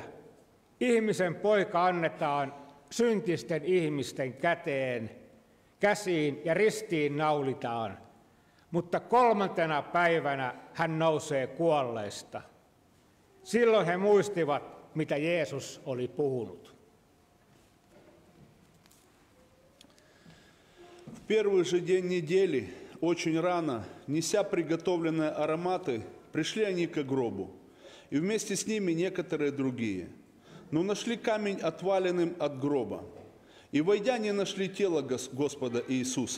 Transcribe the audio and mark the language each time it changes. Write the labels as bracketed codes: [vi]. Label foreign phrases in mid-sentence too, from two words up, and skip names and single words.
[fi] Ihmisen poika annetaan syntisten ihmisten käsiin ja ristiin naulitaan, mutta 3. päivänä hän nousee kuolleista. Silloin he muistivat, mitä Jeesus oli puhunut. [ru] В первый же день недели, очень рано, неся приготовленные ароматы, пришли они к гробу, и вместе с ними некоторые другие. Но нашли камень отваленным от гроба, и, войдя, не нашли тело Господа Иисуса.